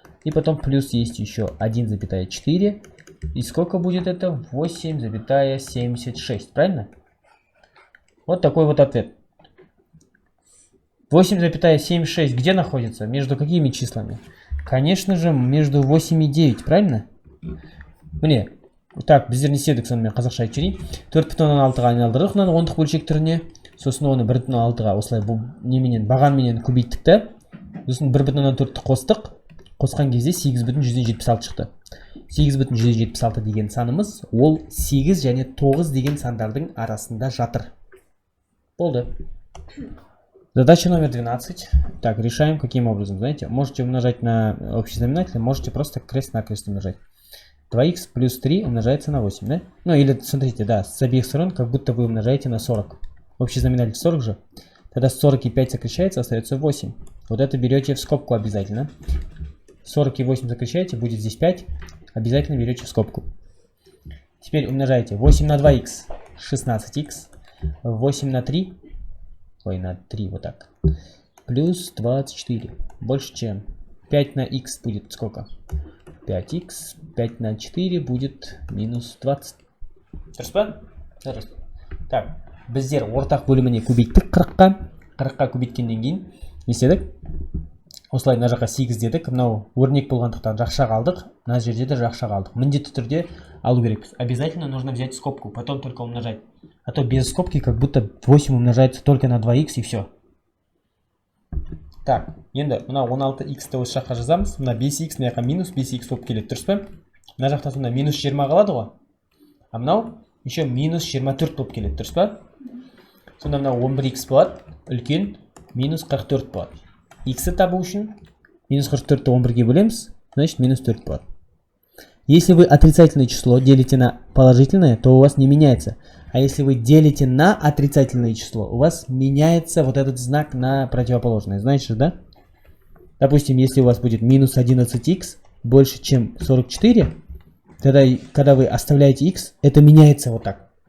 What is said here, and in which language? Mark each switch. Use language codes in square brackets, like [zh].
[ru] И потом плюс есть еще 1,4. И сколько будет это? 8,76. Правильно? Вот такой вот ответ. 8,76 где находится? Между какими числами? Конечно же, между 8 и 9, правильно? [kk] Міне, [ru] так, [kk] біздер не істедік сонымен қазақша айтып жіберейін. 4,6-ға айналдырдық мынаны ондық бөлшек түріне. Сосын оны 1,6-ға осылай неменен, бағанменен көбейттік та. Сосын 1,4-ті қостық. Қосқан кезде 8,176 шықты. 8,176 деген санымыз, ол 8 және 9 деген сандардың арасында жатыр. Болды. [ru] Задача номер 12. Так, решаем каким образом. Знаете, можете умножать на общий знаменатель, можете просто крест-накрест умножать. 2х плюс 3 умножается на 8, да? Ну или, смотрите, да, с обеих сторон как будто вы умножаете на 40. Общий знаменатель 40 же. Тогда 40 и 5 сокращается, остается 8. Вот это берете в скобку обязательно. 40 и 8 сокращаете, будет здесь 5. Обязательно берете в скобку. Теперь умножаете 8 на 2х, 16х. 8 на 3. Ой, на 3, вот так. Плюс 24. Больше чем. 5 на х будет сколько? 5х. 5 на 4 будет минус 20. [kk] Дұрыс па? Дұрыс. [ru] Так, [kk] біздер ортақ бөліміне көбейттік 40-қа. 40-қа көбейткеннен кейін не істедік? Осылай мына жаққа 8 дедік. Мынау өрнек болғандықтан жақша қалдық. Мына жерде де жақша қалдық. Міндетті түрде алу керекпіз. [ru] Обязательно нужно взять скобку, потом только умножать. А то без скобки как будто 8 умножается только на 2х и все. Так, [kk] енді мына 16х-ті осы жаққа жазамыз. Мына 5х мына жаққа минус 5х болып келеді, дұрыс па? Мына жақта сонда минус 20 қалады ғой. [ru] А [kk] мынау [ru] еще [kk] минус 24 болып келеді, дұрыс па? Сонда мынау 11х болады, үлкен минус 44 болады. Х-ті табу үшін минус 44-ті 11-ге бөлеміз, [ru] значит [kk] минус 4 болады. [ru] Если вы отрицательное число делите на положительное, то у вас не меняется. А если вы делите на отрицательное число, у вас меняется вот этот знак на противоположное. Знаете, да? Допустим, если у вас будет минус 11х больше, чем 44, тогда, когда вы оставляете х, это меняется вот так.